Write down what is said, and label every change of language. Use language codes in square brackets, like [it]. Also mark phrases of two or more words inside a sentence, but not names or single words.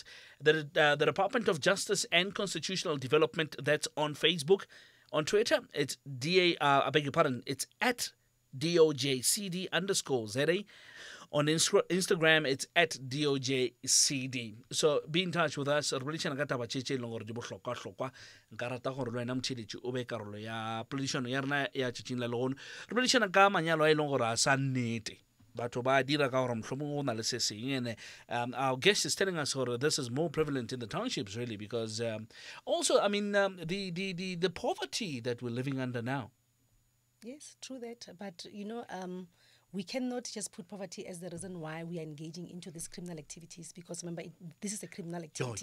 [en] The Department of Justice and Constitutional Development, that's on Facebook. On Twitter, it's it's at DOJCD_ZA. On Instagram, it's at DOJCD. So be in touch with us. [nso] Re boledišana ka taba tše leng gore di bohlokwa-hlokwa. Nka rata gore le wena motšheletši o be karolo ya poledišano ya rena ya tšatšing la legono. Re boledišana ka manyalo a e leng gore a sa nnete. Batho ba dira ka gore mohlomong go na le se seng. [en] And our guest is telling us that this is more prevalent in the townships, really, because also, I mean, the poverty that we're living under now. Yes, true that. But, we cannot just put poverty as the reason why we are engaging into these criminal activities, because remember, this is a criminal activity.